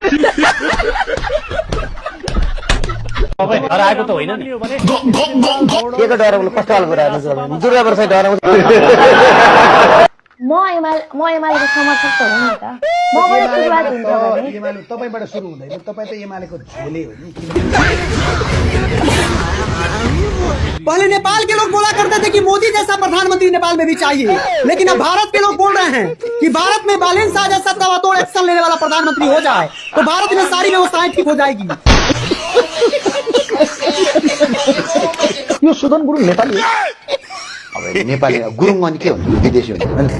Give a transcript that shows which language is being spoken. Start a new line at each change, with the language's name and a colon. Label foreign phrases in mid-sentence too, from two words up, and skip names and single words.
Nepali: हराएको त होइन नि, के डराउनु, कस्तो खालको डराउनु, दुर्गा वर्ष डराउनु। म एमालेको समर्थक त हो नि त, मबाट सुरुवात हुन्छ भने एमाले तपाईबाट सुरु हुँदैन, तपाईँ त एमालेको झोले हो नि।
Hindi: पहले नेपाल के लोग बोला करते थे कि मोदी जैसा प्रधानमंत्री नेपाल में भी चाहिए, लेकिन अब भारत के लोग बोल रहे हैं कि भारत में बालेन शाह जैसा तवातोड़ एक्शन लेने वाला प्रधानमंत्री हो जाए तो भारत में सारी व्यवस्थाएं ठीक हो जाएगी।
Nepali: यो सुदन गुरुङ नेपाली हो। अब नेपाली गुरुङ अनि के हुन्छ, विदेशी हुन्छ।